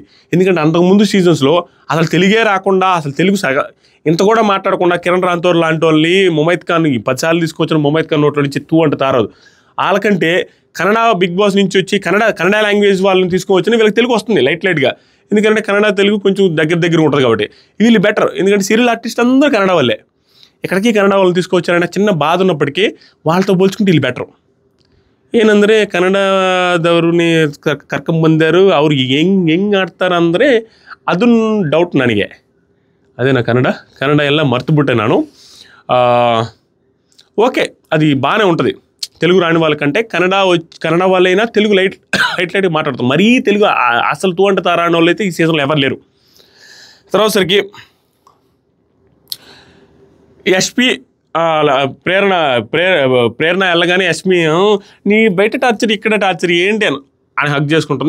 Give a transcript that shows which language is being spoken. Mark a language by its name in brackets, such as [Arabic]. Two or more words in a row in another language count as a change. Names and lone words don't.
[Telugu] ఎందుకంటే అంతకుముందు సీజన్స్లో అసలు తెలుగే రాకుండా, అసలు తెలుగు ఇంత కూడా మాట్లాడకుండా కిరణ్ రాంతోర్ లాంటి వాళ్ళని ముమైత్ ఖాన్ 10 సార్లు తీసుకొచ్చిన ముమైత్ ఖాన్ నోట్లో నుంచి తూ అంటే తారదు. వాళ్ళకంటే కన్నడ బిగ్ బాస్ నుంచి వచ్చి కన్నడ లాంగ్వేజ్ వాళ్ళని తీసుకువచ్చిన వీళ్ళకి తెలుగు వస్తుంది లైట్గా, ఎందుకంటే కన్నడ తెలుగు కొంచెం దగ్గర ఉంటుంది కాబట్టి వీళ్ళు బెటర్. ఎందుకంటే [English] serial artist [Telugu] అందరూ కన్నడ వాళ్ళే, ఎక్కడికి కన్నడ వాళ్ళని తీసుకొచ్చారనే చిన్న బాధ ఉన్నప్పటికీ వాళ్ళతో పోల్చుకుంటే వీళ్ళు బెటర్. [Kannada] ಏನಂದರೆ ಕನ್ನಡದವ್ರನ್ನ ಕರ್ಕೊಂಬಂದರು, ಅವ್ರು ಹೆಂಗೆ ಆಡ್ತಾರೆ ಅಂದರೆ ಅದನ್ನು ಡೌಟ್ ನನಗೆ. [Telugu] అదేనా కన్నడ [Kannada] ಎಲ್ಲ ಮರ್ತುಬುಟ್ಟೆ ನಾನು. [Telugu] ఓకే, అది బాగానే ఉంటుంది. తెలుగు రాని వాళ్ళకంటే కన్నడ వాళ్ళైనా తెలుగు లైట్గా మాట్లాడతాం. మరీ తెలుగు అసలు తూ అంటే తారా అనే వాళ్ళు అయితే ఈ సీజన్లో ఎవరు లేరు. తర్వాత సరికి ఎస్పీ ప్రేరణ వెళ్ళగానే యష్మి నీ బయట టార్చర్ ఇక్కడ టార్చర్ ఏంటి అని హక్ చేసుకుంటుంది.